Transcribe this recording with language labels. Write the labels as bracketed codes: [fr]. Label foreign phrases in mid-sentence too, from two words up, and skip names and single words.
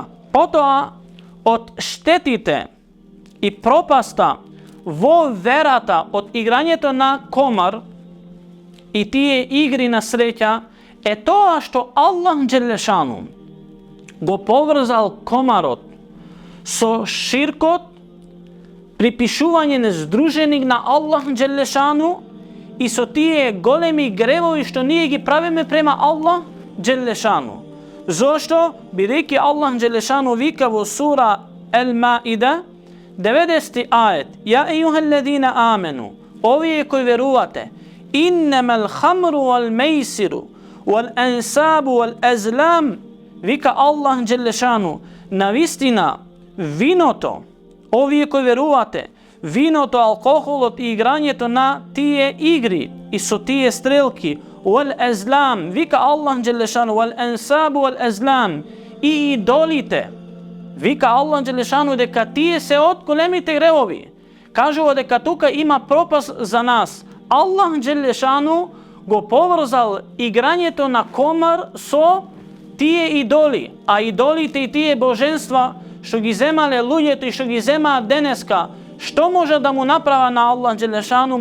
[mk] Потоа, од штетите и пропаста во верата од играњето на комар и тие игри на среќа е тоа што [ar] الله جل شأنه [mk] го поврзал комарот со ширкот, припишување нездруженик на [ar] الله جل شأنه [mk] и со тие големи гревови што ние ги правиме према [ar] الله جل شأنه. [mk] Зошто? Бидејќи [ar] الله جل شأنه [mk] вика во сура Ел-Маида, 90 ајет: [ar] يا أيها الذين آمنوا, [mk] овие кои верувате, [ar] إنما الخمر والميسر والأنصاب والأزلام, [mk] вика [ar] الله جل شأنه, [mk] навистина виното, овие кои верувате, виното, алкохолот и играњето на тие игри и со тие стрелки, [ar] والأزلام, [mk] вика [ar] الله جل شأنه, والأنصاب والأزلام, [mk] и идолите, вика [ar] الله جل شأنه [mk] дека тие се од големите гревови. Кажува дека тука има пропаст за нас. [ar] الله جل شأنه [mk] го поврзал играњето на комар со тие идоли, а идолите и тие боженства што ги земале луѓето и што ги земаат денеска, што може да му направа на [ar] الله جل شأنه?